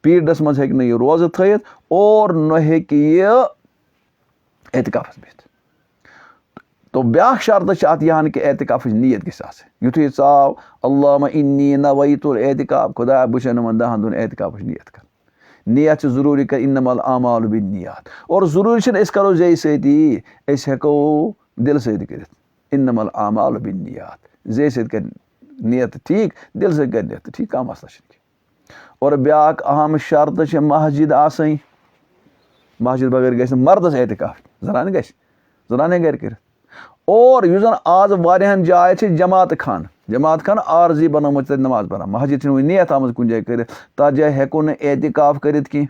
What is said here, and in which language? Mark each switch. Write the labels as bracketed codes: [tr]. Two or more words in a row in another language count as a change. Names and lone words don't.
[ks] پیٖریڈَس منٛز ہیٚکہِ نہٕ یہِ روزٕ تھٲیِتھ, اور نہ ہیٚکہِ یہِ اعتکافَس بِہِتھ. تو بیٛاکھ شرطہٕ چھِ اَتھ یہِ ہَن کہِ اعتکافٕچ نیت گژھِ آسٕنۍ. یُتھُے یہِ ژاو, [ar] اللہُمہ اِنی نویتُ الاعتکاف, [ks] خۄدایا بہٕ چھُسے یِمَن 10 دۄہَن اعتکافٕچ نیت کَرٕنۍ. نیت چھِ ضروٗری کَرٕنۍ, [ar] اِنما الاعمال بالنیات. [ks] اور ضروٗری چھِنہٕ أسۍ کَرو زیٚیہِ سۭتی, أسۍ ہٮ۪کو دِلہٕ سۭتۍ کٔرِتھ. [ar] اِنما الاعمال بالنیات, [ks] زیٚیہِ سۭتۍ کَرِ نیت ٹھیٖک, دِلہٕ سۭتۍ کَرِ نیت ٹھیٖک, کانٛہہ مسلہٕ چھُنہٕ کینٛہہ. اور بیٛاکھ اہم شرطہٕ چھِ مسجِد آسٕنۍ. مسجِد بغٲر گژھِ نہٕ مردَس اعتکاف, زنانہِ گژھِ, زنان ہیٚکہِ گرِ کٔرِتھ. اور یُس زَن آز واریاہَن جایہِ چھِ جماعتہٕ خانہٕ عارضی بنٲومٕژ تَتہِ نماز پران, مسجِد چھِنہٕ وٕنہِ نیت آمٕژ کُنہِ جایہِ کٔرِتھ, تَتھ جایہِ ہٮ۪کو نہٕ اعتکاف کٔرِتھ کینٛہہ.